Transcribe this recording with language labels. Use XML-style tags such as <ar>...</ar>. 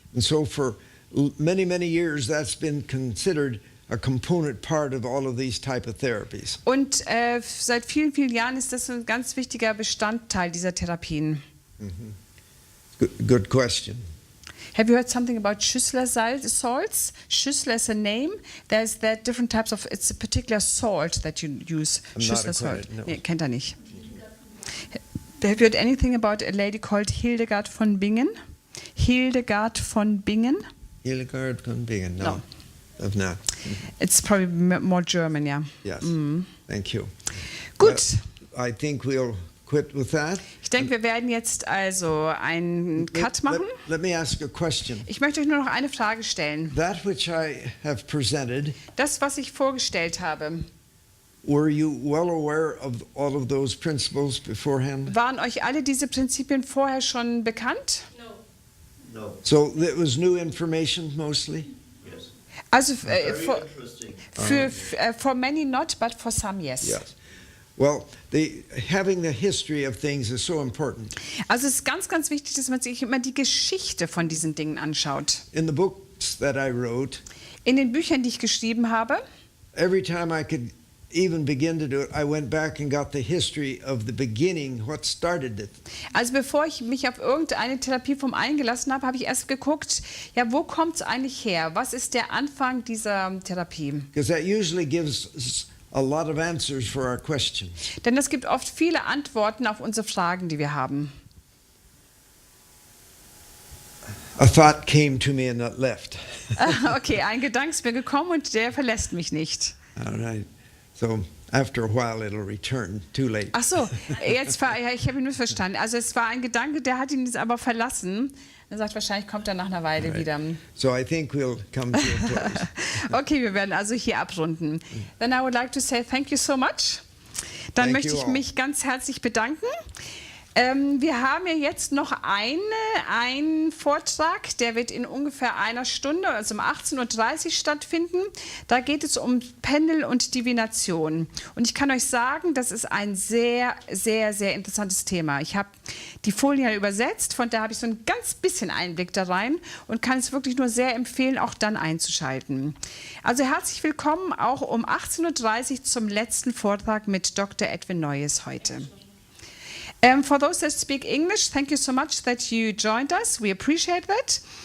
<en>And so for many, many years, that's been considered a component part of all of these type of therapies.</en> <de>Und seit vielen, vielen Jahren ist das ein ganz wichtiger Bestandteil dieser Therapien.</de> <en>Good question. Have you heard something about Schüssler salts? Schüssler is a name. There's different types of, it's a particular salt that you use. I'm not Schüssler acquainted, salt. no.</en> <de>Nee, kennt er nicht.</de> <en>Have you heard anything about a lady called Hildegard von Bingen? Hildegard von Bingen? Hildegard von Bingen, no. I've not. It's probably more German, yeah. Yes. Thank you.</en> <de>Gut.</de> <en>I think we'll quit with that.</en> <de>Ich denke, wir werden jetzt also einen Cut machen.</de> <en>Let me ask a question.</en> <de>Ich möchte euch nur noch eine Frage stellen.</de> <en>That which I have presented,</en> <de>Das, was ich vorgestellt habe,</de> <en>were you well aware of all of those principles beforehand?</en> <de>waren euch alle diese Prinzipien vorher schon bekannt?</de> <en>No. So it was new information mostly? Yes.</en> <de>Also</de> <en>Very interesting. for many not, but for some yes. Yes. Well, having the history of things is so important.</en> <de>Also es ist ganz, ganz wichtig, dass man sich immer die Geschichte von diesen Dingen anschaut.</de> <en>In the books that I wrote,</en> <de>In den Büchern, die ich geschrieben habe,</de> <en>every time I could even begin to do it, I went back and got the history of the beginning, what started it.</en> <de>also bevor ich mich auf irgendeine Therapieform eingelassen habe, habe ich erst geguckt, ja, wo kommt es eigentlich her? Was ist der Anfang dieser Therapie?</de> <en>Because that usually gives us a lot of answers for our questions.</en> <de>Denn es gibt oft viele Antworten auf unsere Fragen, die wir haben.</de> <en>A thought came to me and it left.</en> <de>Okay, ein Gedanke ist mir gekommen und der verlässt mich nicht.</de> <en>All right. So after a while it'll return. Too late.</en> <de>Ach so, ich habe ihn missverstanden. Also es war ein Gedanke, der hat ihn jetzt aber verlassen. Er sagt, wahrscheinlich kommt er nach einer Weile wieder.</de> <en>So I think we'll come to a close.</en> <de>Okay, wir werden also hier abrunden.</de> <en>Then I would like to say thank you so much.</en> <de>Dann</de> <en>Thank</en> <de>möchte</de> <en>you</en> <de>ich</de> <en>all.</en> <de>mich ganz herzlich bedanken. Wir haben ja jetzt noch einen Vortrag, der wird in ungefähr einer Stunde, also um 18:30 Uhr stattfinden. Da geht es um Pendel und Divination. Und ich kann euch sagen, das ist ein sehr, sehr, sehr interessantes Thema. Ich habe die Folien übersetzt, von daher habe ich so ein ganz bisschen Einblick da rein und kann es wirklich nur sehr empfehlen, auch dann einzuschalten. Also herzlich willkommen auch um 18:30 Uhr zum letzten Vortrag mit Dr. Edwin Noyes heute.</de> <en>For those that speak English, thank you so much that you joined us. We appreciate that.</en>